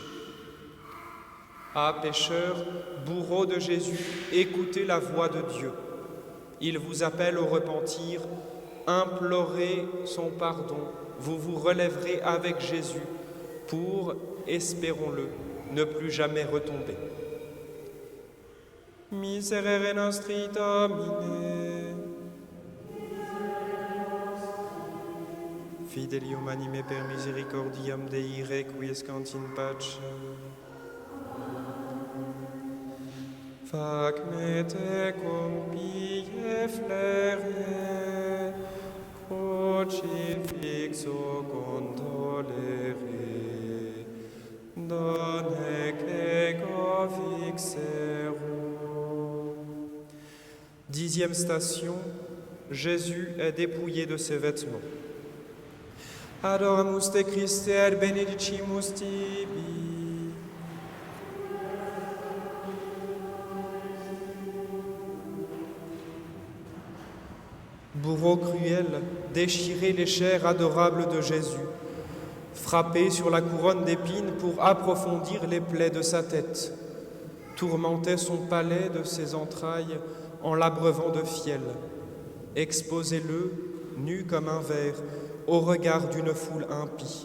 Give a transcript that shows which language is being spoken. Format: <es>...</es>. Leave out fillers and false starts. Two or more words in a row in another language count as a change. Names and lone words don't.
<fr>Ah, pécheurs, bourreaux de Jésus, écoutez la voix de Dieu. Il vous appelle au repentir, implorez son pardon, vous vous relèverez avec Jésus pour, espérons-le, ne plus jamais retomber.</fr> <la>Miserere nostri Domine. Fidelium anime per misericordiam Dei requiescant in pace. Fac me tecum pie flere, crucifixo condolere, donec ego vixero.</la> <fr>10e station, Jésus est dépouillé de ses vêtements.</fr> <la>Adoramus te Christe et benedicimus tibi.</la> <fr>Bourreau cruel, déchirez les chairs adorables de Jésus, frappez sur la couronne d'épines pour approfondir les plaies de sa tête, tourmentez son palais de ses entrailles en l'abreuvant de fiel, exposez-le, nu comme un ver, au regard d'une foule impie.</fr>